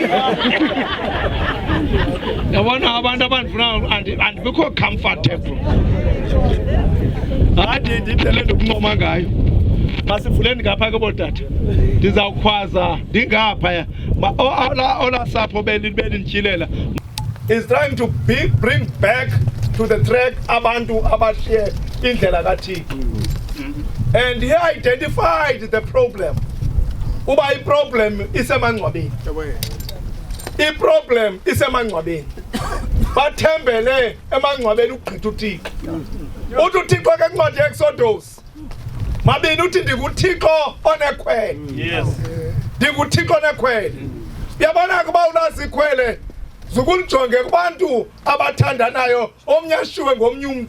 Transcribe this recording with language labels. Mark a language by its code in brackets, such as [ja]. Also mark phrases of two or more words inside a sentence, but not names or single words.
[xh] Yabona abantu abandifuna andibikho comfortable. Hayi ndindlela ndokuncoma ngayo. Masivuleni ngapha ke bodata. Ndizawukhwaza ndingapha ola sapho belindityilela. [en] Is trying to bring back to the track [xh] abantu abashiye indlela kaThixo. [en] And he identified the problem. [xh] Uba i-problem isemangcwabeni. I-problem isemangcwabeni. Bathembele emangcwabeni ukugqitha uThixo. Uthi uThixo ke kuncwadi ye-Exodus. Mabini uthi ndinguThixo onekhwele. [en] Yes. [xh] NdinguThixo onekhwele. Uyabona kuba unazi ikhwele zukulijonge kubantu abathandanayo omnye ashiwe ngomnye umuntu.